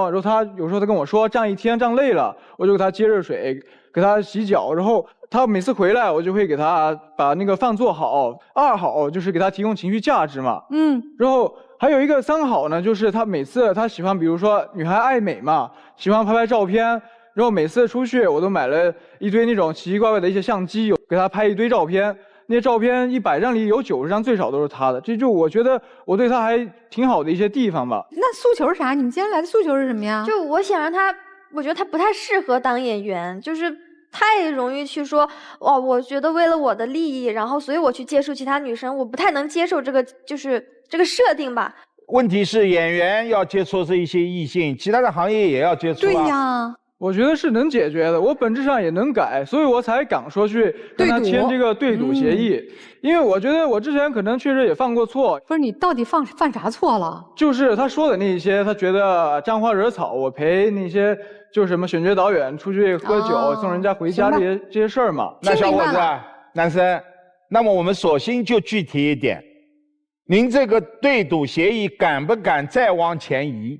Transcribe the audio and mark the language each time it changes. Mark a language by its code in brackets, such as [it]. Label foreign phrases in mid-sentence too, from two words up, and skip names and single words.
[zh] 然後他有時候他跟我說站一天站累了，我就給他接熱水，給他洗腳。然後他每次回來，我就會給他把那個飯做好。二好就是給他提供情緒價值嘛。然後還有一個三好呢，就是他每次他喜歡，比如說女孩愛美嘛，喜歡拍照片。然後每次出去，我都買了一堆那種奇奇怪怪的一些相機，給他拍一堆照片。那些照片100張裡有90張最少都是他的，這就我覺得我對他還挺好的一些地方吧。那訴求是啥？你們今天來的訴求是什麼呀？就我想讓他，我覺得他不太適合當演員，就是太容易去說，哦，我覺得為了我的利益，然後所以我去接觸其他女生，我不太能接受這個，就是這個設定吧。問題是演員要接觸這一些異性，其他的行業也要接觸啊。對呀。我覺得是能解決的，我本質上也能改，所以我才敢說去跟他簽這個對賭協議。因為我覺得我之前可能確實也犯過錯。不是，你到底犯啥錯了？就是他說的那些，他覺得沾花惹草，我陪那些就是什麼選角導演出去喝酒，送人家回家這些事兒嘛。那小伙子，男生，那麼我們索性就具體一點，您這個對賭協議敢不敢再往前移？